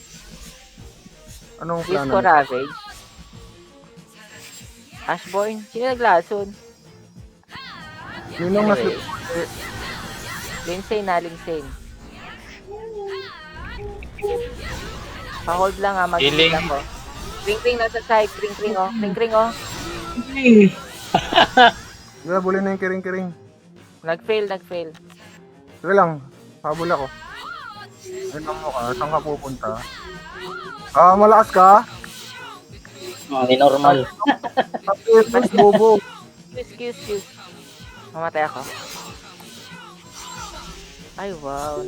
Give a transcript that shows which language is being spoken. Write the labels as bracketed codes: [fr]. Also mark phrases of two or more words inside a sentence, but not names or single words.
[tl] Anong Use plano? ko Ravage. Ashborn. Sino naglason? Ninong mas Anyway. Lindsay na, Lindsay. Pa-hold lang mag-heal Healing. ako. Kring-kring nasa side. Kring-kring oh. Kring-kring oh. Yeah, buli na yung kiring-kiring. Nag-fail. Sige lang, habol ako. Ayun lang mo ka, saan ka pupunta? Ah, malakas ka? Hindi normal. Tapos bobo. Excuse. Mamatay ako. Ay, wow.